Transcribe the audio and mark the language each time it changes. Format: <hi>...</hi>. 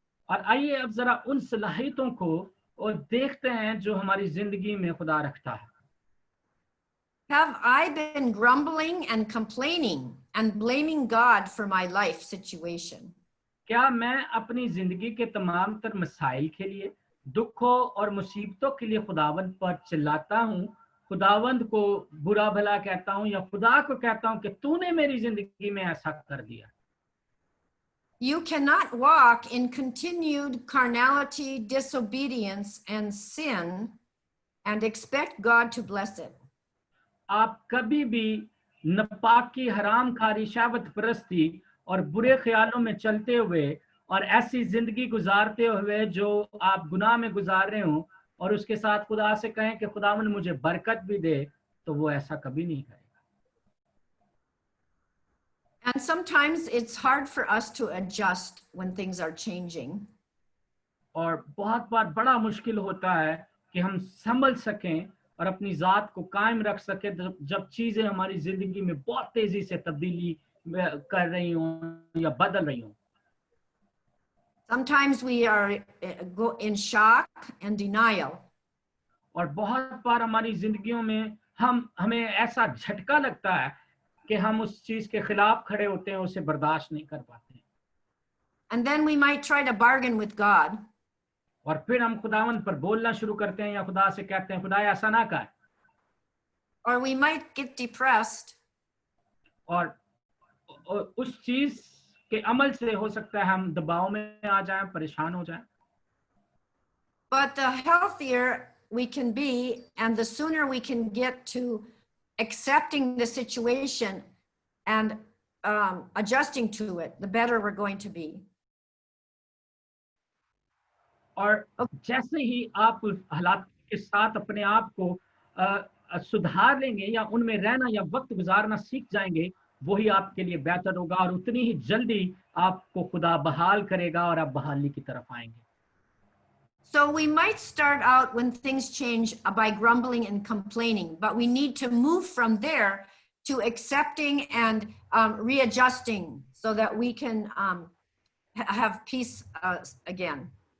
<hi>और आइए अब जरा उन सलाहियतों को और देखते हैं जो हमारी जिंदगी में खुदा रखता है।</hi> <en>Have I been grumbling and complaining and blaming God for my life situation?</en> <hi>क्या मैं अपनी जिंदगी के तमाम तर मसाइल के लिए, दुखों और मुसीबतों के लिए खुदावंद पर चिल्लाता हूँ खुदावंद को बुरा भला कहता हूं या खुदा को कहता हूं कि तूने मेरी जिंदगी में ऐसा कर दिया।</hi> <en>You cannot walk in continued carnality, disobedience, and sin and expect God to bless it.</en> <hi>आप कभी भी नापाकी, हरामखारी, शहवत परस्ती और बुरे ख्यालों में चलते हुए और ऐसी जिंदगी गुजारते हुए जो आप गुनाह में गुजार रहे हो और उसके साथ खुदा से कहें कि खुदावन मुझे बरकत भी दे, तो वो ऐसा कभी नहीं करेगा।</hi> <en>And sometimes it's hard for us to adjust when things are changing.</en> <hi>और बहुत बार बड़ा मुश्किल होता है कि हम संभल सकें और अपनी जात को कायम रख सकें जब चीजें हमारी जिंदगी में बहुत तेजी से तब्दीली कर रही हों या बदल रही हों।</hi> <en>Sometimes we are in shock and denial.</en> <hi>और बहुत बार हमारी जिंदगियों में हमें ऐसा झटका लगता है कि हम उस चीज के खिलाफ खड़े होते हैं, उसे बर्दाश्त नहीं कर पाते।</hi> <en>And then we might try to bargain with God.</en> <hi>और फिर हम खुदावन पर बोलना शुरू करते हैं या खुदा से कहते हैं खुदा ऐसा ना कर।</hi> <en>Or we might get depressed.</en> <hi>और उस चीज के अमल से हो सकता है हम दबाव में आ जाएं, परेशान हो जाएं।</hi> <en>But the healthier we can be and the sooner we can get to accepting the situation and adjusting to it, the better we're going to be.</en> <hi>और जैसे ही आप हालात के साथ अपने आप को सुधार लेंगे या उनमें रहना या वक्त गुजारना सीख जाएंगे, वही आपके लिए बेहतर होगा और उतनी ही जल्दी आपको खुदा बहाल करेगा और आप बहाली की तरफ आएंगे।</hi> <en>So we might start out when things change by grumbling and complaining, but we need to move from there to accepting and readjusting so that we can have peace again.</en>